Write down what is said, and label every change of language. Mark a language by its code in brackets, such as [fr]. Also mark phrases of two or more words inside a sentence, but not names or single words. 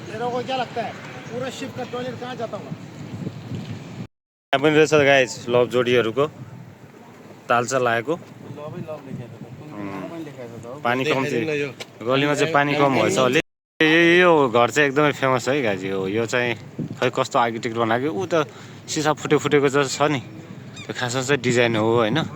[hi] लोगों को क्या लगता है पूरा शिप का टॉयलेट कहाँ जाता होगा? [ne] यहाँ पनि रहेछ गाइज लभ जोडीहरूको तालचा लागेको पानी कम्ती गलीमा चाहिँ पानी कम भएछ अलि यो घर चाहिँ एकदमै फेमस है गाजी हो यो चाहिँ खै कस्तो आर्किटेक्ट बनाएको ऊ त सिसा फुटेको चाहिँ छ नि त्यो खासमा चाहिँ डिजाइन हो होइन